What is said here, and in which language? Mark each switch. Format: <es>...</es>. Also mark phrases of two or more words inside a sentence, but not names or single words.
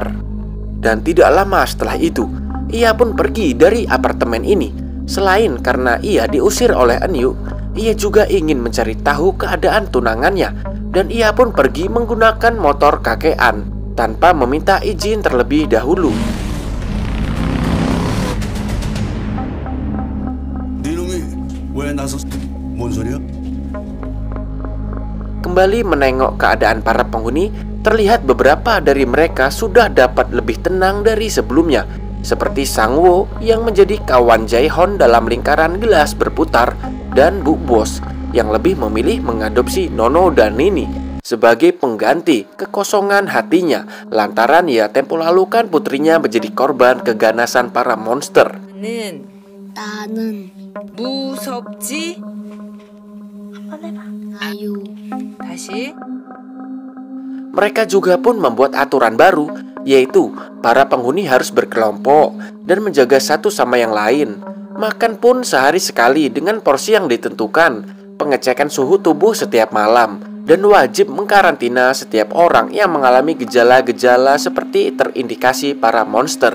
<id>Dan tidak lama setelah itu, ia pun pergi dari apartemen ini. Selain karena ia diusir oleh Enyu, ia juga ingin mencari tahu keadaan tunangannya. Dan ia pun pergi menggunakan motor kakean tanpa meminta izin terlebih dahulu.</id> <ko>왜 나서 뭔 소리야?</ko> <id>Kembali menengok keadaan para penghuni, terlihat beberapa dari mereka sudah dapat lebih tenang dari sebelumnya, seperti Sangwo yang menjadi kawan Jaehon dalam lingkaran gelas berputar, dan Bu Bos yang lebih memilih mengadopsi Nono dan Nini sebagai pengganti kekosongan hatinya lantaran ya tempo lalu kan putrinya menjadi korban keganasan para monster.</id> <ko>나는 무섭지? 한번 해봐. 아유. 다시.</ko> <id>Mereka juga pun membuat aturan baru, yaitu para penghuni harus berkelompok dan menjaga satu sama yang lain. Makan pun sehari sekali dengan porsi yang ditentukan, pengecekan suhu tubuh setiap malam, dan wajib mengkarantina setiap orang yang mengalami gejala-gejala seperti terindikasi para monster.</id>